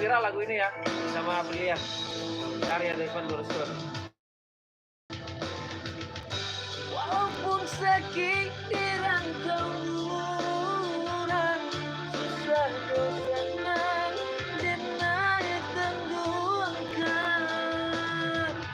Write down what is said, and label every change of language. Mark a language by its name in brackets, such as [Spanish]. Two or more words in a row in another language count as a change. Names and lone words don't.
[Indonesian] lagu ini ya sama Aprilia, karya dari Van Dorsor. [Minangkabau] Walaupun sakit dirangkauan, susah senang denai tenggelamkan.